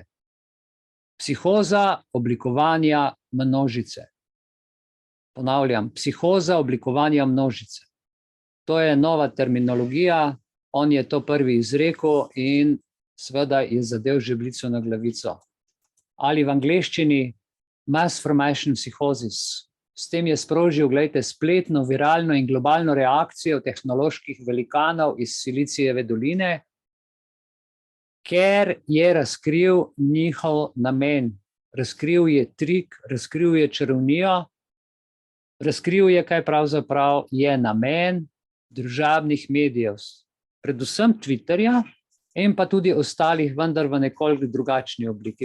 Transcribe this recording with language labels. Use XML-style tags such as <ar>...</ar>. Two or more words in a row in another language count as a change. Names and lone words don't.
<sl>Psihoza oblikovanja množice. Ponavljam, psihoza oblikovanja množice. To je nova terminologija, on je to prvi izrekel in seveda je zadev žebljico na glavico. Ali v angleščini</sl> <en>mass formation psychosis.</en> <sl>S tem je sprožil, glejte, spletno, viralno in globalno reakcijo tehnoloških velikanov iz Silicijeve doline, ker je razkril njihov namen. Razkril je trik, razkril je čarovnijo, razkril je, kaj pravzaprav je namen družabnih medijev, predvsem Twitterja in pa tudi ostalih, vendar v nekoliko drugačni obliki.</sl>